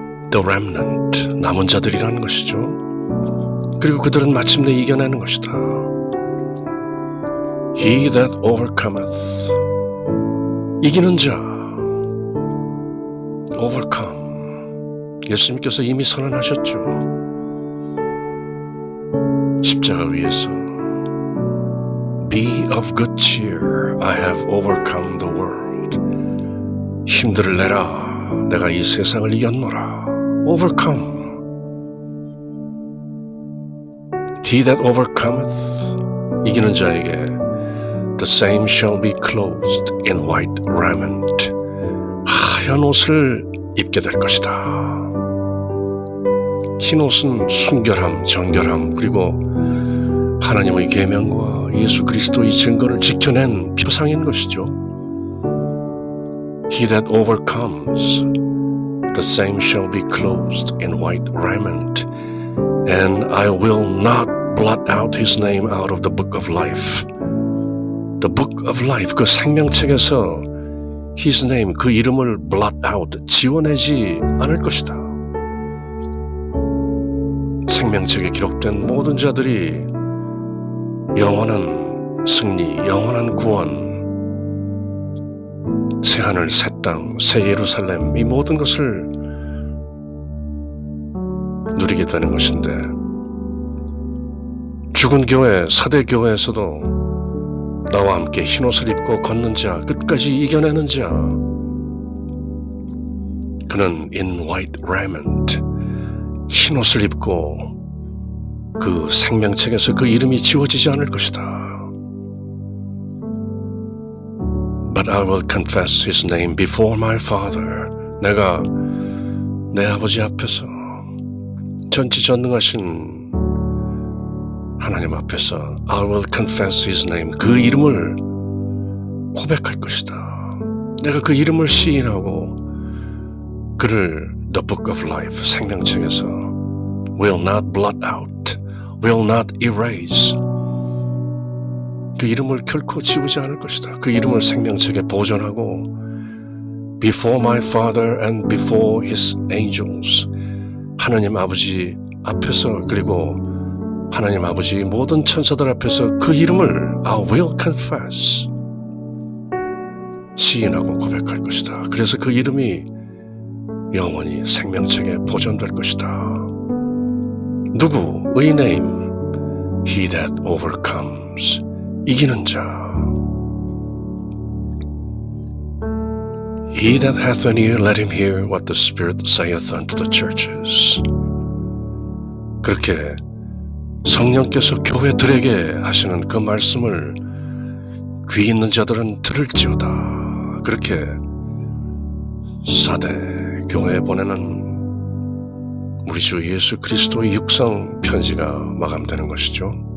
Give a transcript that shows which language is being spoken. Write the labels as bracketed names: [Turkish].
[English] The remnant, [Korean] 남은 자들이라는 것이죠. 그리고 그들은 마침내 이겨내는 것이다. [English] He that overcometh, [Korean] 이기는 자, overcome, 예수님께서 이미 선언하셨죠. 십자가 위에서 [English] Be of good cheer, I have overcome the world. [Korean] 힘들을 내라, 내가 이 세상을 이겼노라. [English] Overcome. He that overcometh, [Korean] 이기는 자에게 [English] The same shall be clothed in white raiment. [Korean] 하얀 옷을 입게 될 것이다. 흰 옷은 순결함, 정결함, 그리고 하나님의 계명과 예수 그리스도의 증거를 지켜낸 표상인 것이죠. [English] He that overcomes, the same shall be clothed in white raiment, and I will not blot out his name out of the book of life. The book of life, [Korean] 그 생명책에서 [English] his name, [Korean] 그 이름을 [English] blot out, [Korean] 지워내지 않을 것이다. 생명책에 기록된 모든 자들이 영원한 승리, 영원한 구원, 새하늘, 새 땅, 새 예루살렘, 이 모든 것을 누리게 되는 것인데, 죽은 교회, 사대 교회에서도 나와 함께 흰옷을 입고 걷는 자, 끝까지 이겨내는 자, 그는 [English] in white raiment, [Korean] 흰옷을 입고 그 생명책에서 그 이름이 지워지지 않을 것이다. [English] But I will confess his name before my Father. [Korean] 내가 내 아버지 앞에서, 전지전능하신 하나님 앞에서 [English] I will confess his name, [Korean] 그 이름을 고백할 것이다. 내가 그 이름을 시인하고 그를 [English] The Book of Life, [Korean] 생명책에서 [English] will not blot out, will not erase, [Korean] 그 이름을 결코 지우지 않을 것이다. 그 이름을 생명책에 보존하고 [English] Before my Father and before his angels, [Korean] 하나님 아버지 앞에서, 그리고 하나님 아버지 모든 천사들 앞에서 그 이름을 [English] I will confess, [Korean] 시인하고 고백할 것이다. 그래서 그 이름이 영원히 생명책에 보존될 것이다. 누구의 name? [English] He that overcomes, [Korean] 이기는 자. [English] He that hath an ear, let him hear what the Spirit saith unto the churches. [Korean] 그렇게 성령께서 교회들에게 하시는 그 말씀을 귀 있는 자들은 들을지어다. 그렇게 사대 교회에 보내는 우리 주 예수 그리스도의 육성 편지가 마감되는 것이죠.